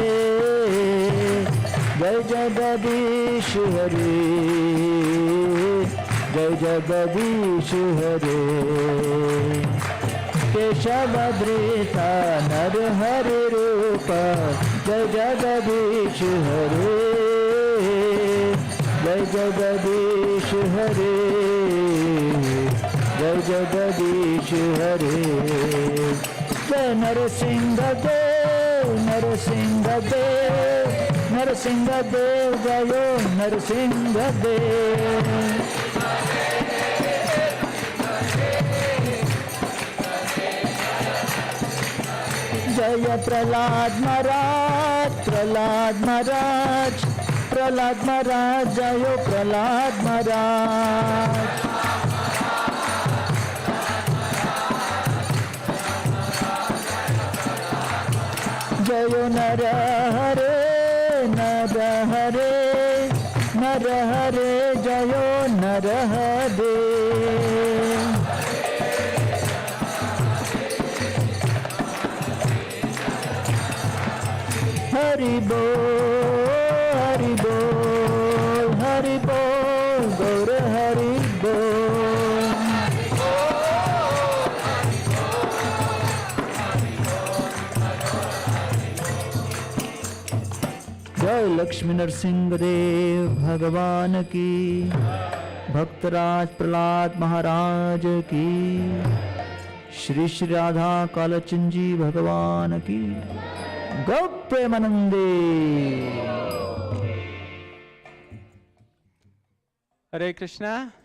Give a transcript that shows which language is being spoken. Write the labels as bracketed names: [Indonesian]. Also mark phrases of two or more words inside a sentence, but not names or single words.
[Sanskrit] जय जगदीश हरे जय जगदीश हरे केशवधृता नरहरि रूप जय जगदीश हरे जय जगदीश हरे जय जगदीश हरे जय नरसिंह देव नरसिंह देव नरसिंह देव जयो नरसिंह देव जय प्रहलाद महाराज प्रहलाद महाराज प्रहलाद महाराज जयो प्रहलाद महाराज जयो नर हरे नर हरे नर हरे जयो नर हरे हरि बोल हरि बोल हरि बोल गौर हरि बोल [Hindi] जय लक्ष्मी नरसिंह देव भगवान की भक्तराज प्रहलाद महाराज की श्री श्री राधा कालचंद जी भगवान की गौ प्रेमानंदे Hare Krishna.